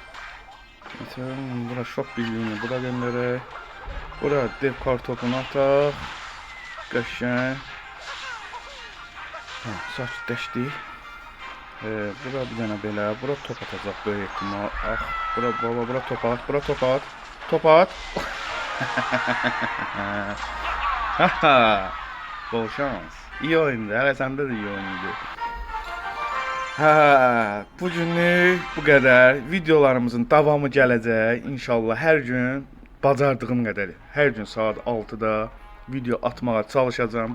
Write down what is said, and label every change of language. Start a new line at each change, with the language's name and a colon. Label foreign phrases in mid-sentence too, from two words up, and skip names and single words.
Azerbaijani: Bura şok birliyini bura göndərək. Bura dev kar topunu ataq. Qəşəng. Sakitləşdik. Bura bir dənə belə. Bura top atacaq böyük ehtimal. Bura top at. Top at. Haha.
Turkish: Bol şans. İyi oyundu.
Azerbaijani: Hələ səndə də
Turkish: iyi oyundu.
Azerbaijani: Hə, bu günlük bu qədər. Videolarımızın davamı gələcək. İnşallah hər gün bacardığım qədər, hər gün saat 6-da video atmağa çalışacağam.